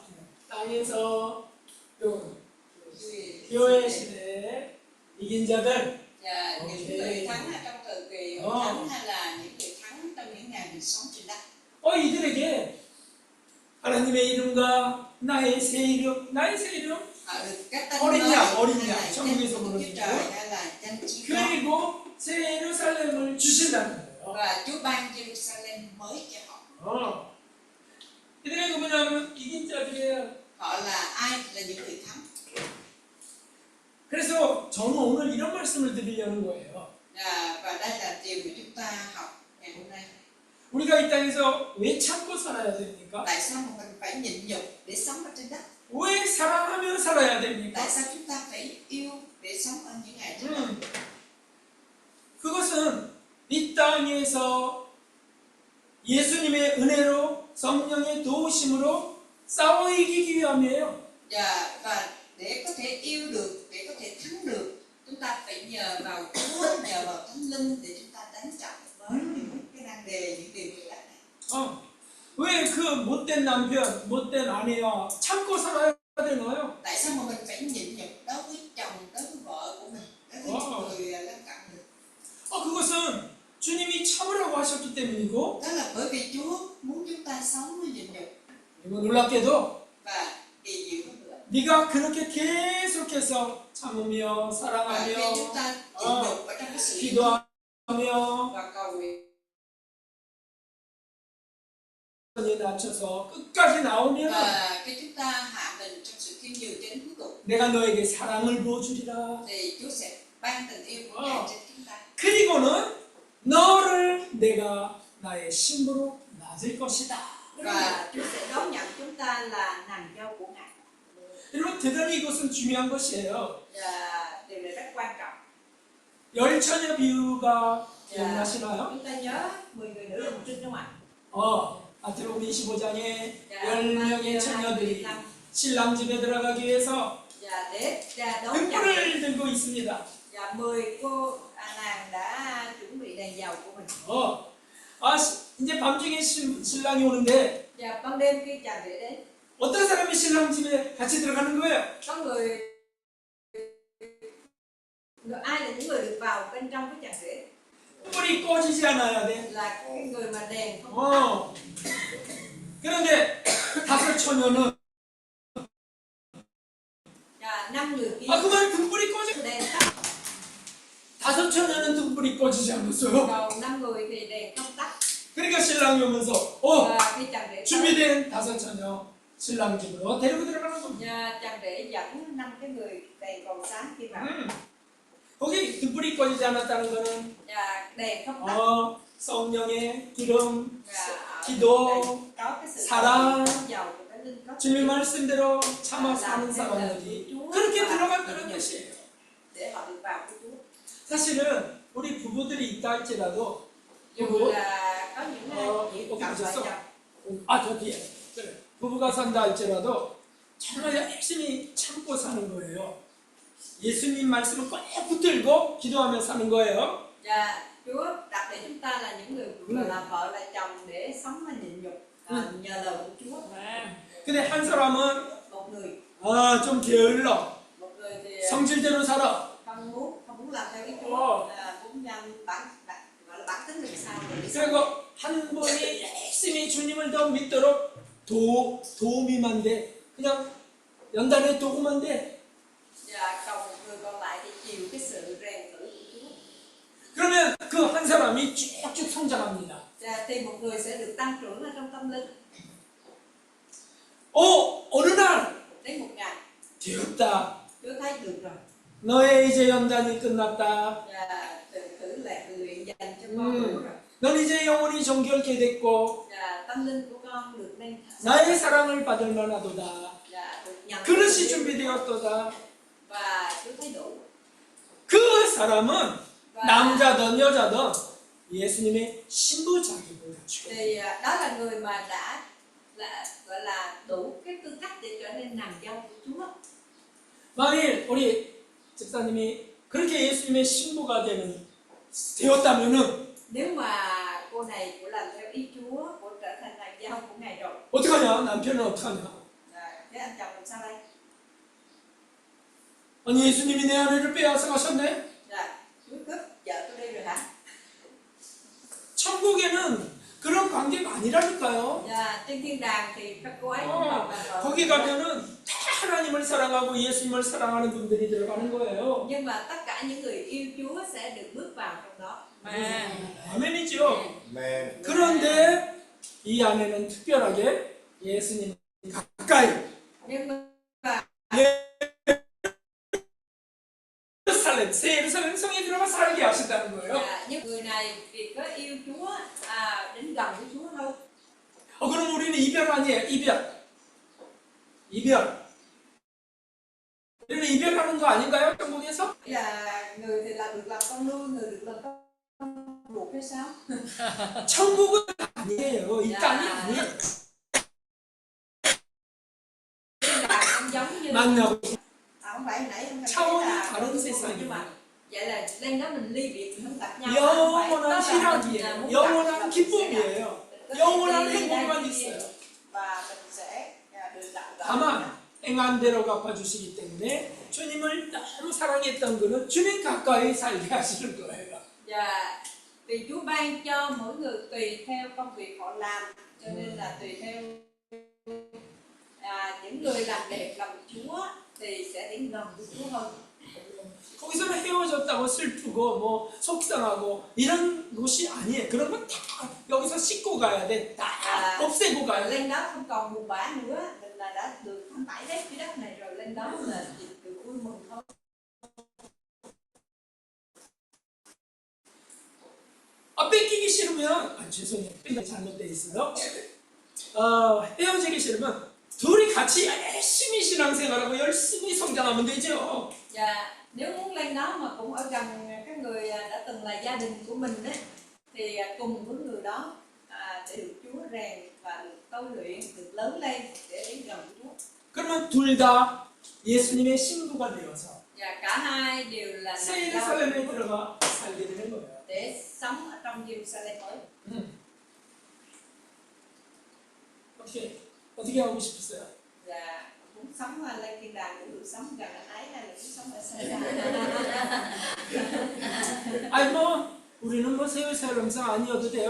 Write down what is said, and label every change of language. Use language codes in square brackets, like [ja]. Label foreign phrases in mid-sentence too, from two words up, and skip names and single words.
[ko] 땅에서 교회 시대에 이긴 자들. [vi] Và những người thắng ở trong thời kỳ hội thánh hay là những người thắng trong những ngày mình sống trên đất. [ko] 이들에게 하나님의 이름과 나의 새 이름. [vi] Họ được các tên [ko] 어린 [vi] mới [ko] 양, 어린 [vi] hay là [ko] 양. [vi] danh [ko] 천국에서 [vi] của Đức [ko] 보는 [vi] Chúa Trời hay là danh chí con. [ko] 그리고 새 예루살렘을 주신다는 거예요. [vi] Và Chúa ban Jerusalem mới cho họ. [ko] 이들이 누구냐면 이긴 자들이에요. [vi] Họ là ai? Là những người thắng. [ko] 그래서 저는 오늘 이런 말씀을 드리려는 거예요. [vi] Và đây là điều mà chúng ta học ngày hôm nay. [ko] 우리가 이 땅에서 왜 참고 살아야 됩니까? [vi] Tại sao mà mình phải nhịn nhục để sống ở trên đất? [ko] 왜 사랑하며 살아야 됩니까? [vi] Tại sao chúng ta phải yêu để sống ở những ngày trên đất? [ko] 그것은 이 땅에서 예수님의 은혜로 성령의 도우심으로 싸워 이기기 위함이에요. [vi] Và để có thể yêu được, để có thể thắng được, chúng ta phải nhờ vào Chúa, nhờ vào Thánh Linh để chúng ta đánh trận với những cái nan đề, những điều việc lạ này. [ko] 왜 그 못된 남편, 못된 아내와 참고 살아야 되나요? [vi] Tại sao mà mình phải nhịn nhục đối với chồng, đối với vợ của mình, đối với những người lân cận mình? [ko] 그것은 주님이 참으라고 하셨기 때문이고, [vi] Đó là bởi vì Chúa muốn chúng ta sống với nhịn nhục. [ko] 그리고 놀랍게도 [vi] Và kỳ diệu hơn nữa, [ko] 네가 그렇게 계속해서 참으며 [vi] và [ko] 사랑하며 [vi] khi chúng ta nhịn nhục ở trong cái sự yêu thương [ko] 기도하며 [vi] và cầu nguyện [ko] 낮춰서 끝까지 나오면 [vi] và khi chúng ta hạ mình trong sự khiêm nhường cho đến cuối cùng, [ko] 내가 너에게 사랑을 부어주리라. [vi] thì Chúa sẽ ban tình yêu của Ngài trên chúng ta. [ko] 그리고는 너를 내가 나의 신부로 낮을 것이다. [vi] Và Chúa sẽ đón nhận chúng ta là nàng dâu của Ngài. [ko] 여러분 대단히 이것은 중요한 것이에요. [vi] Và điều này rất quan trọng. [ko] 열처녀 비유가 기억나시나요? [vi] Chúng ta nhớ 10 người nữ là một trinh đúng không [ko] 마태복음 25장에 [vi] ạ? [ko] 10명의 처녀들이 신랑 집에 들어가기 위해서 [vi] Dạ, để đón chào [ko] 등불을 들고 있습니다. [vi] Dạ, 10 cô nàng đã chuẩn bị đèn dầu của mình. [ko] 이제 밤중에 신랑이 오는데 [vi] Dạ, ban đêm khi chàng rể đến, [ko] 어떤 사람이 신랑 집에 같이 들어가는 거예요? [vi] có người ai là những người được vào bên trong với chàng rể? [ko] 불이 꺼지지 않아야 돼. [vi] Là cái người mà đèn không tắt. [ko] 그런데 다섯 처녀는 [vi] Dạ, 5 người kia [ko] 그만 등불이 꺼져. [vi] đèn tắt, [ko] 다섯 처녀는 등불이 꺼지지 않았어요. [vi] còn 5 người thì đèn không tắt. [ko] 그러니까 신랑이 오면서 [vi] Và khi chàng rể tới, [ko] 준비된 다섯 처녀 신랑 집으로 데리고 들어가는 겁니다. [vi] chàng rể dẫn 5 cái người đèn còn sáng kia vào. [ko] 거기 등불이 꺼지지 않았다는 거는 [vi] Dạ, đèn không tắt. [ko] 성령의 기름, [vi] Và ở [ko] 기도, [vi] đây có cái sự [ko] 사랑, [vi] dầu của cái linh cấp [ko] 주님 말씀대로 참아 사는 사람들이 그렇게 들어간다는 것이에요. [vi] để họ được vào với Chúa. [ko] 사실은 우리 부부들이 있다 할지라도 [vi] Dù là có những [ko] 여기 [vi] cặp vợ [ko] 보셨어? [vi] chồng [ko] 저 뒤에 그래. 부부가 산다 할지라도 정말 열심히 참고 사는 거예요. 예수님 말씀을 꼭 붙들고 기도하며 사는 거예요. [vi] và Chúa đặt để chúng ta là những người là vợ là chồng để sống mà nhịn nhục nhờ lời của Chúa. [ko] 근데 한 사람은 [vi] Một người [ko] 좀 게을러 [vi] một người thì [ko] 성질대로 살아. [vi] không muốn làm theo ý Chúa, là muốn gọi là bản tính người sao rồi đi sống. [ko] 그리고 한 분이 열심히 주님을 더 믿도록 도우미만 돼. 그냥 연단에 도구만 돼. [vi] Và còn một người còn lại thì chịu cái sự rèn thử của Chúa. [ko] 그러면 그 한 사람이 쭉쭉 성장합니다. [vi] Thì một người sẽ được tăng trưởng ở trong tâm linh. [ko] 어느 날 [vi] Đến một ngày [ko] 되었다. [vi] Chúa thấy được rồi. [ko] 너의 이제 연단이 끝났다. [vi] Và từ thử luyện dành cho con đủ rồi. [ko] 넌 이제 영혼이 정결케 됐고 [vi] Và tâm linh của con được nâng [ko] 나의 사랑을 받을 만하도다. [vi] và được nhận [ko] 그릇이 준비되었도다. [vi] và Chúa thấy đủ. [ko] 그 사람은 남자든 여자든 예수님의 신부 자격을 갖추고 [vi] Thì đó là người mà đã gọi là đủ cái tư cách để trở nên nàng dâu của Chúa. [ko] 만일 우리 집사님이 그렇게 예수님의 신부가 되었다면은 [vi] Nếu mà cô này của làm theo ý Chúa, của trở thành nàng dâu của Ngài rồi, [ko] 어떡하냐? 남편은 어떡하냐? [vi] thế anh chồng làm sao đây? [ko] 아니 예수님이 내 아내를 빼앗아 가셨네? [vi] Chúa cướp vợ tôi đi rồi hả? [ko] 천국에는 그런 관계가 아니라니까요. [vi] Trên thiên đàng thì các cô ấy cũng là vợ. [ko] 거기 가면은 다 하나님을 사랑하고 예수님을 사랑하는 분들이 들어가는 거예요. [vi] Nhưng mà tất cả những người yêu Chúa sẽ được bước vào trong đó. [ko] 아멘이죠. 네. 그런데 이 안에는 특별하게 예수님 가까이 [vi] Nhưng mà [ko] 예루살렘, 새 예루살렘 성에 들어가 살게 하신다는 거예요. [vi] những người này vì có yêu Chúa đến gần với Chúa hơn. [ko] 그럼 우리는 이별 아니에요? 이별. 우리는 이별하는 거 아닌가요? 천국에서? [vi] Là người thì là được làm con nuôi, người được làm con ruột hay sao? [ko] 천국은 아니에요. 이 땅이 아니에요. [vi] Thiên đàng không giống như [ko] 만나고 [vi] không phải nãy em [ko] 차원이 [vi] là [ko] 다른 [vi] nhưng [ko] 세상이에요. [vi] mà vậy là lên đó mình ly biệt, mình không gặp nhau. Không phải, [ko] 영원한 [vi] đó là mình, [ko] 희락이에요. [vi] muốn gặp là [ko] 영원한 [vi] mình sẽ gặp. [ko] 기쁨이에요. [vi] Có thể [ko] 영원한 [vi] đi đây, [ko] 행복만 [vi] đi kia, [ko] 있어요. [vi] và mình sẽ được gặp gỡ. [ko] 다만 행한 대로 갚아주시기 때문에 주님을 너무 사랑했던 그는 주님 가까이 살게 하시는 거예요. [vi] Và vì Chúa ban cho mỗi người tùy theo công việc họ làm, cho nên là tùy theo những người làm đẹp lòng Chúa thì sẽ đến gần với Chúa hơn. [ko] 거기서는 헤어졌다고 슬프고 뭐 속상하고 이런 것이 아니에요. 그런 건 다 여기서 씻고 가야 돼. 다 없애고 [vi] Và [ko] 가야 돼. [vi] lên đó không còn buồn bã nữa, mình là đã được thanh tẩy hết cái đất này rồi, lên đó là chỉ được vui mừng thôi. [ko] 뺏기기 싫으면 죄송해요. 뺏기기 잘못돼 있어요. 헤어지기 싫으면 둘이 같이 열심히 신앙생활하고 열심히 성장하면 되죠. [vi] Và nếu muốn lên đó mà cũng ở gần các người người đã từng là gia đình của mình đấy, thì cùng với người đó để được Chúa rèn và được tôi luyện, được lớn lên để đến gần Chúa. [ko] 그러면 둘 다 예수님의 신부가 되어서 [vi] Và cả hai đều là [ko] 새 [vi] nàng dâu [ko] 예루살렘에 들어가 살게 되는 거예요. [vi] để sống ở trong Jerusalem mới. [ko] 어떻게 하고 싶으세요? [vi] Và muốn sống lên thiên đàng cũng được sống gần anh ấy, hay là muốn sống ở xa xa. [ko] 아니 뭐 우리는 뭐 세월살면서 아니어도 돼요.